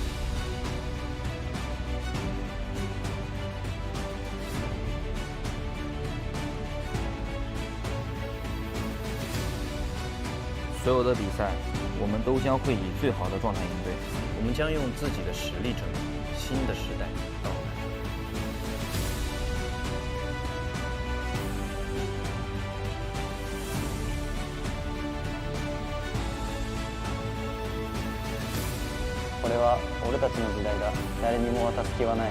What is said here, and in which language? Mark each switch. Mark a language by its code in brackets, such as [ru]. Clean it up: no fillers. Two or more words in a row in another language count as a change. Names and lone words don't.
[zh] 所有的比赛，我们都将会以最好的状态应对。我们将用自己的实力证明新的时代到来。 [ja] これは俺たちの時代だ。誰にも渡す気はない。